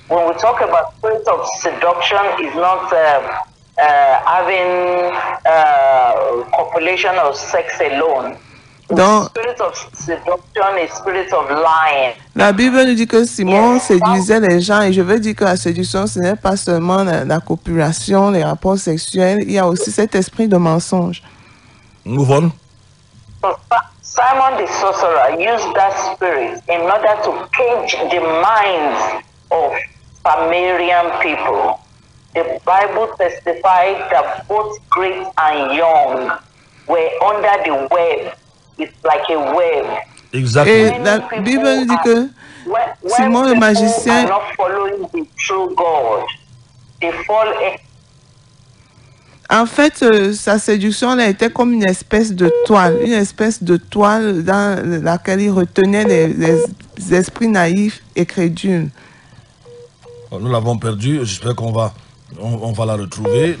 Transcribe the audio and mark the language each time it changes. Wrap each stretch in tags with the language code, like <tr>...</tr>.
<en>When we talk about spirit of seduction, it's not having copulation or sex alone.</en> <fr>Donc,</fr> <en>spirit of seduction is spirit of lying.</en> <fr>La Bible nous dit que Simon séduisait les gens, et je veux dire que la séduction, ce n'est pas seulement la copulation, les rapports sexuels, il y a aussi cet esprit de mensonge.</fr> <en>Move on. So Simon the sorcerer used that spirit in order to cage the minds of Sumerian people. The Bible testified that both great and young were under the web. It's like a web. Exactly.</en> <fr>Et la Bible dit que Simon le magicien</fr> <en>not following the true God. They fall in.</en> <fr>En fait, sa séduction elle était comme une espèce de toile dans laquelle il retenait les esprits naïfs et crédules. Nous l'avons perdu, j'espère qu'on va, on va la retrouver.</fr>